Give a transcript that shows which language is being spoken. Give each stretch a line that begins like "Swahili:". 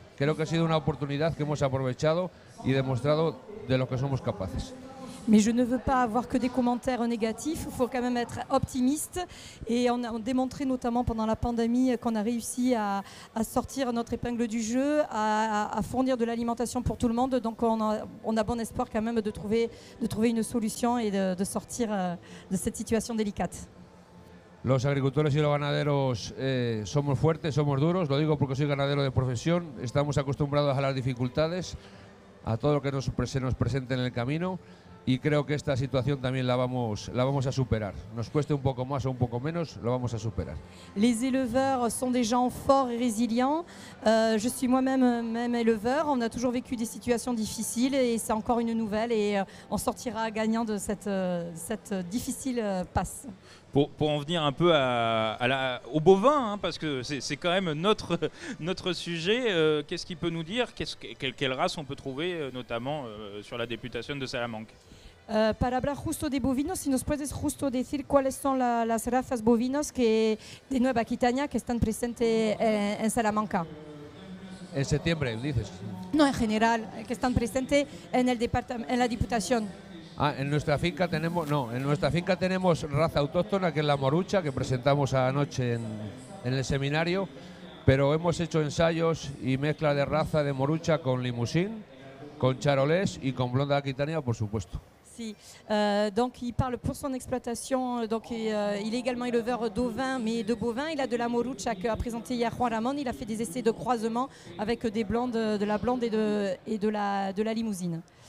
Spanish: Creo que ha sido una oportunidad que hemos aprovechado y demostrado de lo que somos capaces.
French: Mais je ne veux pas avoir que des commentaires négatifs, il faut quand même être optimiste. Et on a démontré notamment pendant la pandémie qu'on a réussi à sortir notre épingle du jeu, à fournir de l'alimentation pour tout le monde. Donc on a bon espoir quand même de trouver une solution et de sortir de cette situation délicate.
Spanish: Los agricultores y los ganaderos somos fuertes, somos duros, lo digo porque soy ganadero de profesión, estamos acostumbrados a las dificultades, a todo lo que se nos presente en el camino y creo que esta situación también la vamos a superar. Nos cueste un poco más o un poco menos, lo vamos a superar.
French: Les éleveurs sont des gens forts et résilients. Je suis moi-même éleveur. On a toujours vécu des situations difficiles et c'est encore une nouvelle et on sortira gagnant de cette difficile passe. Pour en venir un peu aux bovins, hein, parce que c'est quand même notre sujet, qu'est-ce qu'il peut nous dire? Quelle race on peut trouver, notamment sur la Diputación de Salamanca?
Spanish: Para hablar justo de bovinos, si nos puedes justo decir cuáles son las razas bovinos de Nueva Aquitania que están presentes en Salamanca. En septiembre, dices. No, en general, que están presentes en la Diputación. En nuestra finca tenemos raza autóctona, que es la morucha, que presentamos anoche en el seminario, pero hemos hecho ensayos y mezcla de raza de morucha con limusín, con charolés y con blonde aquitania, por supuesto. Si.
French: Donc il parle pour son exploitation, donc il est également éleveur d'ovins, mais de bovins. Il a de la morucha qu'a présenté hier Juan Ramón. Il a fait des essais de croisement avec des blondes, de la blonde et de la limousine.